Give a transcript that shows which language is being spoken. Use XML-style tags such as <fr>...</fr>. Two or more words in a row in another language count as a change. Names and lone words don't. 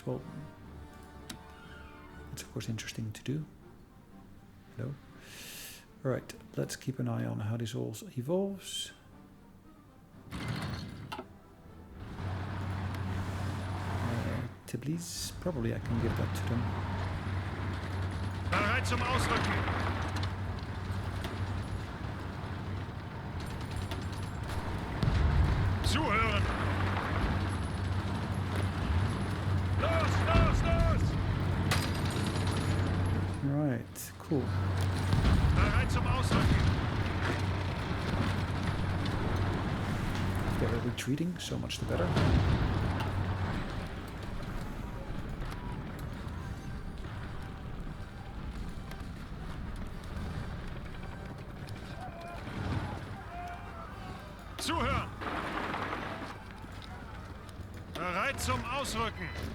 <en>Well, it's of course interesting to do. Hello. All right, let's keep an eye on how this all evolves. Tbilisi, probably I can give that to them.</en> <de>Bereit zum Ausrücken. Zuhören. Los, los, los!</de> <en>Right, cool.</en> <de>Bereit zum Ausrücken.</de> <en>If they're retreating, so much the better.</en> <de>Zuhören. Bereit zum Ausrücken.</de>